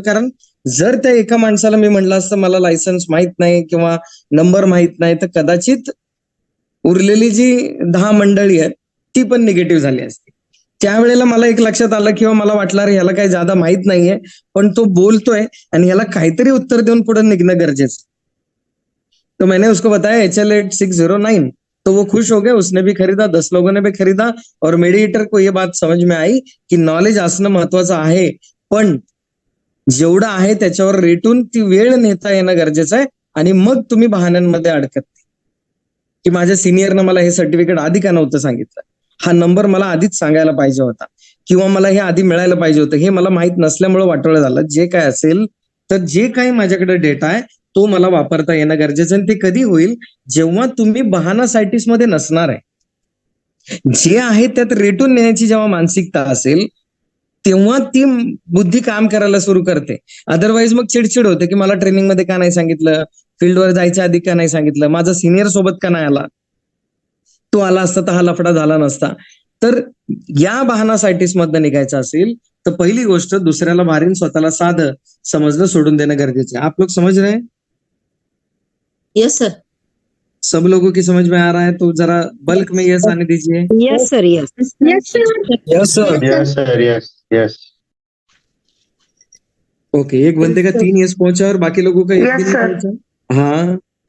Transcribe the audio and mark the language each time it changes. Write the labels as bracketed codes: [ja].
[mr] कारण जर त्या एका माणसाला मी म्हटलं असतं मला लायसन्स माहित नाही किंवा नंबर माहित नाही, तर कदाचित उरलेली जी 10 मंडळी आहेत ती पण निगेटिव्ह झाली असती. त्यावेळेला मला एक लक्षात आलं किंवा मला वाटलं अरे ह्याला काही ज्यादा माहित नाहीये, पण तो बोलतोय आणि ह्याला काहीतरी उत्तर देऊन पुढे निघणं गरजेचं. [hi] तो मैंने उसको बताया HL8609. तो वो खुश हो गया, उसने भी खरीदा, 10 लोगों ने भी खरीदा. और मीडिएटर को ये बात समझ में आई की [mr] नॉलेज असणं महत्वाचं आहे, पण जेवढं आहे त्याच्यावर रेटून ती वेळ नेता येणं गरजेचं आहे. आणि मग तुम्ही बहाण्यांमध्ये अडकत नाही की माझ्या सिनियरनं मला हे सर्टिफिकेट आधी का नव्हतं सांगितलं. हा नंबर मला आधीच सांगायला पाहिजे होता किंवा मला हे आधी मिळायला पाहिजे होतं, हे मला माहित नसल्यामुळे वाटोळं झालं. जे काय असेल तर जे काही माझ्याकडे डेटा आहे तो मला वापरता येणं गरजेचं आहे. आणि ते कधी होईल, जेव्हा तुम्ही बहाना सायटिस्ट मध्ये नसणार आहे. जे आहे त्यात रेटून नेण्याची जेव्हा मानसिकता असेल तेव्हा ती बुद्धी काम करायला सुरू करते. अदरवाईज मग चिडचिड होते की मला ट्रेनिंग मध्ये का नाही सांगितलं, फील्डवर जायच्या आधी का नाही सांगितलं, माझा सिनियर सोबत का नाही आला, तो आला असता तर हा लफडा झाला नसता. तर या बहाना सायटिस्ट मधनं निघायचं असेल तर पहिली गोष्ट दुसऱ्याला भारीन स्वतःला साधं समजणं सोडून देणं गरजेचं है. [hi] आप लोग समझ रहे हैं? [en] Yes sir. [hi] सब लोगों की समझ में आ रहा है तो जरा बल्क में यस आने दीजिए. [en] Yes sir, yes. Yes sir. Yes sir. Yes, sir. Yes. Yes. [hi] Okay, एक बंदे का 3 यस पहुंचा और बाकी लोगों का एक भी नहीं पहुंचा. हाँ,